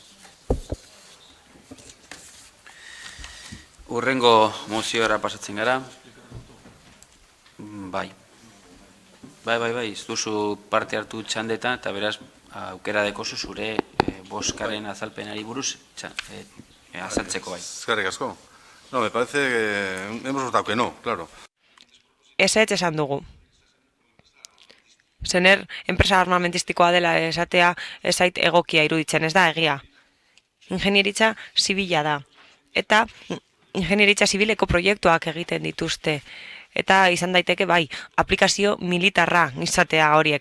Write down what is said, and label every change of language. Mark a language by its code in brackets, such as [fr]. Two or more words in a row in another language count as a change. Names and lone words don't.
[eu] Urrengo moziora pasatzen gara. Bai, ez duzu parte hartu txandetan, eta beraz, aukera dekozu zure boskaren azalpenari buruz azaltzeko bai. Eskerrik asko. [es] No, me parece que hemos votado que no, claro. [eu] Ezetz esan dugu. Sener, enpresa armamentistikoa dela esatea ezait egokia iruditzen, ez da egia. Ingenieritza zibila da. Eta ingenieritza zibileko proiektuak egiten dituzte. Eta izan daiteke bai, aplikazio militarra izatea horiek.